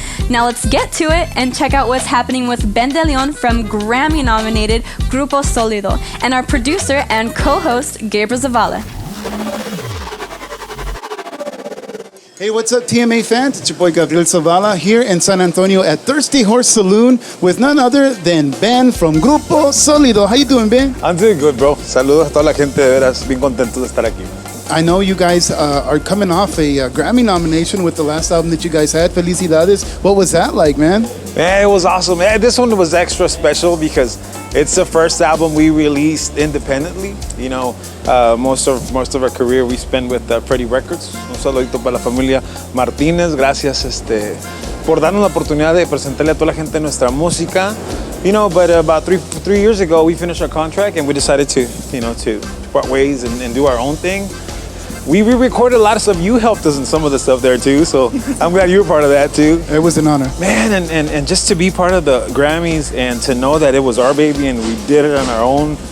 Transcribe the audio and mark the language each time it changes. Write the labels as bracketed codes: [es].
[en] Now let's get to it and check out what's happening with Ben de Leon from Grammy-nominated Grupo Solido and our producer and co-host, Gabriel Zavala. Hey, what's up, TMA fans? It's your boy Gabriel Zavala here in San Antonio at Thirsty Horse Saloon with none other than Ben from Grupo Solido. How you doing, Ben? I'm doing good, bro. [es] Saludos a toda la gente, de veras, bien contento de estar aquí. [en] I know you guys are coming off a Grammy nomination with the last album that you guys had, Felicidades. What was that like, man? Man, it was awesome. Man, this one was extra special because it's the first album we released independently. You know, most of our career we spent with Pretty Records. [es] Un saludito para la familia Martínez. Gracias por darnos la oportunidad de presentarle a toda la gente nuestra música. [en] You know, but about three years ago, we finished our contract and we decided to part ways and do our own thing. We re-recorded a lot of stuff. You helped us in some of the stuff there too, so I'm glad you were part of that too. It was an honor. Man, and just to be part of the Grammys and to know that it was our baby and we did it on our own.